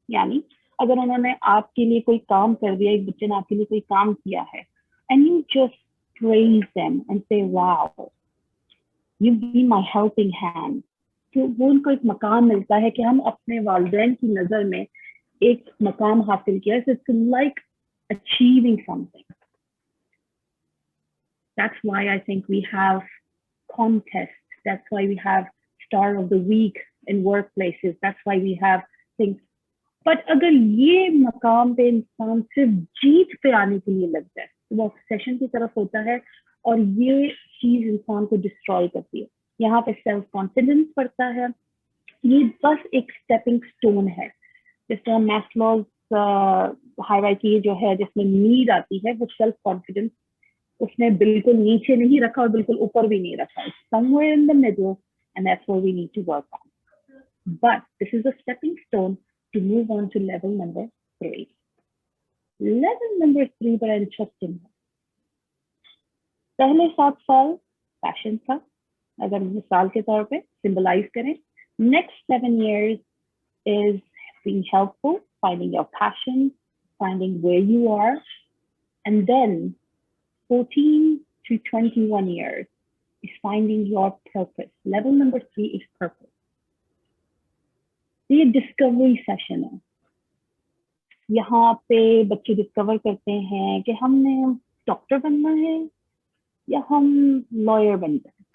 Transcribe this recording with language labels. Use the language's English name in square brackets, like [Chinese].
[Hindi] यानी अगर उन्होंने आपके लिए कोई काम कर दिया, एक बच्चे ने आपके लिए कोई काम किया है, [English] and you just praise them and say wow you be my helping hand, [Hindi] तो वो उनको एक मकाम मिलता है कि हम अपने वालिदैन की नजर में एक मकाम हासिल किया. [English] So it's like achieving something. That's why I think we have contests. That's why we have Star of the Week in workplaces. That's why we have things. [Hindi] But अगर ये मकाम पे इंसान सिर्फ जीत पे आने के लिए लगता है, तो वो ऑब्सेशन की तरफ होता है और ये चीज इंसान को डिस्ट्रॉय करती है. यहाँ पे सेल्फ कॉन्फिडेंस बढ़ता है. ये बस एक स्टेपिंग स्टोन है. जिस तरह मैस्लोज हायरार्की जो है जिसमें नीड आती है, वो सेल्फ कॉन्फिडेंस उसने बिल्कुल नीचे नहीं रखा और बिल्कुल ऊपर भी नहीं रखा. [English] Somewhere in the middle, and that's what we need to work on. But this is a stepping stone to move on to level number 3. [Hindi] Level number 3 बड़ा इंटरेस्टिंग है. पहले 7 साल पैशन था, अगर मिसाल के तौर पे सिंबलाइज करें. [English] Next 7 years is being helpful, finding your passion, finding where you are. And then 14 to 21 years is finding your purpose. Level number 3 is purpose. [Hindi] ये डिस्कवरी सेशन है. यहाँ पे बच्चे डिस्कवर करते हैं कि हमने डॉक्टर बनना है या हम लॉयर बन जाए।